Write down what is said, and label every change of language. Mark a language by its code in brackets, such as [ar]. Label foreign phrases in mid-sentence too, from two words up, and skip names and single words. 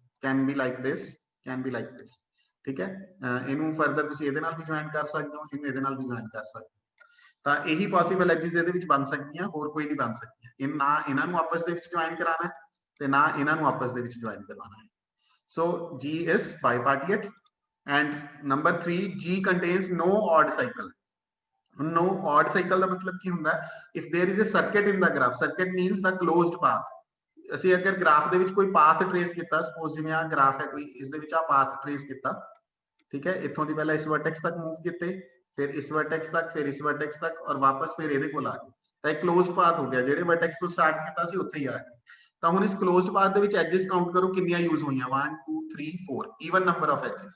[en] can be like this, can be like this. [pa] ਠੀਕ ਹੈ, ਇਹਨੂੰ ਫਰਦਰ ਤੁਸੀਂ ਇਹਦੇ ਨਾਲ ਵੀ ਜੁਆਇਨ ਕਰ ਸਕਦੇ ਹੋ, ਇਹਨੂੰ ਇਹਦੇ ਨਾਲ ਵੀ ਜੁਆਇਨ ਕਰ ਸਕਦੇ ਹੋ. ਤਾਂ ਇਹੀ [en] possible edges [pa] ਇਹਦੇ ਵਿੱਚ ਬਣ ਸਕਦੀਆਂ, ਹੋਰ ਕੋਈ ਨਹੀਂ ਬਣ ਸਕਦੀਆਂ. ਇਹ ਨਾ ਇਹਨਾਂ ਨੂੰ ਆਪਸ ਦੇ ਵਿੱਚ ਜੁਆਇਨ ਕਰਾਣਾ ਤੇ ਨਾ ਇਹਨਾਂ ਨੂੰ ਆਪਸ ਦੇ ਵਿੱਚ ਜੁਆਇਨ ਕਰਵਾਉਣਾ ਹੈ. [en] ਸੋ G is bipartite. And number 3, G contains no odd cycle. No odd cycle [pa] ਦਾ ਮਤਲਬ ਕੀ ਹੁੰਦਾ ਹੈ? [en] If there is a circuit in the graph, circuit means the closed path. [pa] ਅਸੀਂ ਅਗਰ ਗ੍ਰਾਫ ਦੇ ਵਿੱਚ ਕੋਈ [en] path trace [pa] ਕੀਤਾ, ਸਪੋਜ਼ ਜਿਵੇਂ ਆ ਗ੍ਰਾਫ ਹੈ ਕੋਈ, ਇਸ ਦੇ ਵਿੱਚ ਆ [en] path trace [pa] ਕੀਤਾ, ਠੀਕ ਹੈ, ਇੱਥੋਂ ਦੀ ਪਹਿਲਾਂ ਇਸ ਵਰਟੈਕਸ ਤੱਕ ਮੂਵ ਕੀਤੇ, ਫਿਰ ਇਸ ਵਰਟੈਕਸ ਤੱਕ, ਫਿਰ ਇਸ ਵਰਟੈਕਸ ਤੱਕ, ਔਰ ਵਾਪਸ ਫਿਰ ਇਹਦੇ ਕੋਲ ਆ ਗਏ, ਤਾਂ ਇਹ [en] closed path [pa] ਹੋ ਗਿਆ. ਜਿਹੜੇ ਵਰਟੈਕਸ ਤੋਂ ਸਟਾਰਟ ਕੀਤਾ ਸੀ ਉੱਥੇ ਹੀ ਆ ਗਏ. ਤਾਂ ਹੁਣ ਇਸ [en] closed path [pa] ਦੇ ਵਿੱਚ [en] edges count [pa] ਕਰੋ ਕਿੰਨੀਆਂ ਯੂਜ਼ ਹੋਈਆਂ, 1 2 3 4, [en] even number of edges.